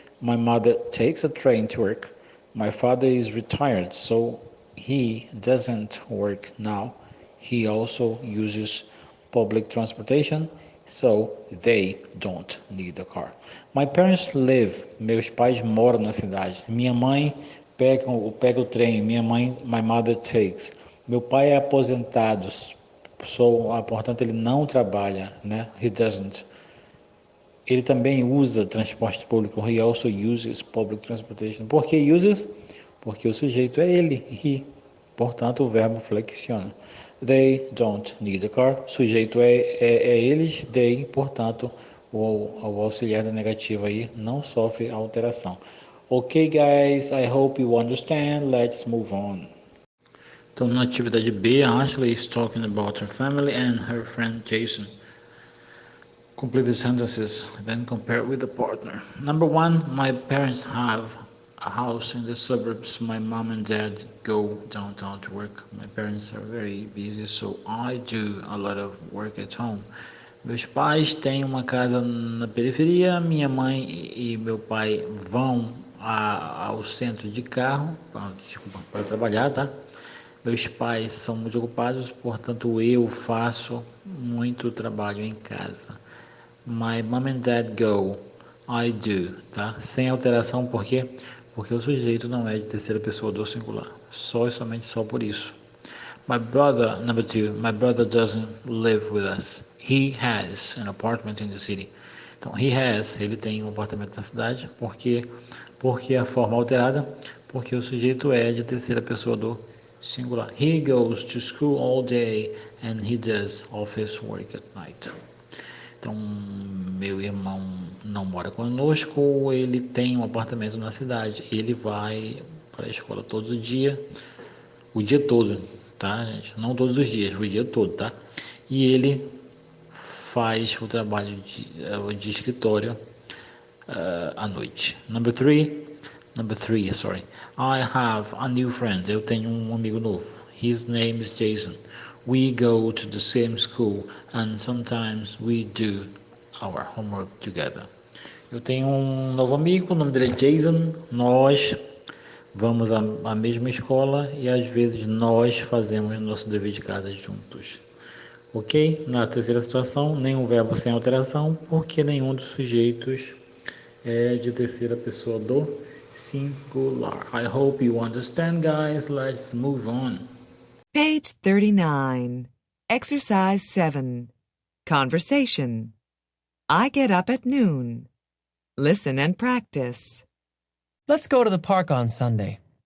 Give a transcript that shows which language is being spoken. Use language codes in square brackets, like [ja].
[en] My mother takes a train to work. My father is retired, so he doesn't work now. He also uses public transportation, so they don't need a car. My parents live. [pt] Meus pais moram na cidade. Minha mãe pega o trem. [en] My mother takes. [pt] Meu pai é aposentado, portanto ele não trabalha, né? [en] He doesn't. [pt] Ele também usa transporte público. [en] He also uses public transportation. [pt] Por que uses? Porque o sujeito é ele, he. Portanto, o verbo flexiona. [en] They don't need a car. [pt] O sujeito é eles, [en] they. [pt] Portanto, o auxiliar da negativa aí não sofre alteração. [en] Ok, guys, I hope you understand. Let's move on. [pt] Então, na atividade B, a [en] Ashley is talking about her family and her friend Jason. Complete the sentences, then compare with the partner. Number 1, my parents have a house in the suburbs. My mom and dad go downtown to work. My parents are very busy, so I do a lot of work at home. [pt] Meus pais têm uma casa na periferia. Minha mãe e meu pai vão ao centro de carro para trabalhar, tá? Meus pais são muito ocupados, portanto eu faço muito trabalho em casa. [en] My mom and dad go. I do, tá? [pt] Sem alteração, por quê? Porque o sujeito não é de terceira pessoa do singular. Só e somente só por isso. [en] My brother, number 2, my brother doesn't live with us. He has an apartment in the city. [pt] Então, ele tem um apartamento na cidade. Por quê? Porque a forma alterada, porque o sujeito é de terceira pessoa do singular. [en] He goes to school all day and he does office work at night. [pt] Então, meu irmão não mora conosco, ele tem um apartamento na cidade. Ele vai para a escola todo dia, o dia todo, tá, gente? Não todos os dias, o dia todo, tá? E ele faz o trabalho de escritório à noite. [en] Number three, sorry. I have a new friend. [pt] Eu tenho um amigo novo. [en] His name is Jason. We go to the same school and sometimes we do our homework together. [pt] Eu tenho um novo amigo, o nome dele é Jason. Nós vamos à mesma escola e às vezes nós fazemos nosso dever de casa juntos. Ok? Na terceira situação, nenhum verbo sem alteração, porque nenhum dos sujeitos é de terceira pessoa do singular. [en] I hope you understand, guys. Let's move on. Page 39. Exercise 7. Conversation. I get up at noon. Listen and practice. Let's go to the park on Sunday.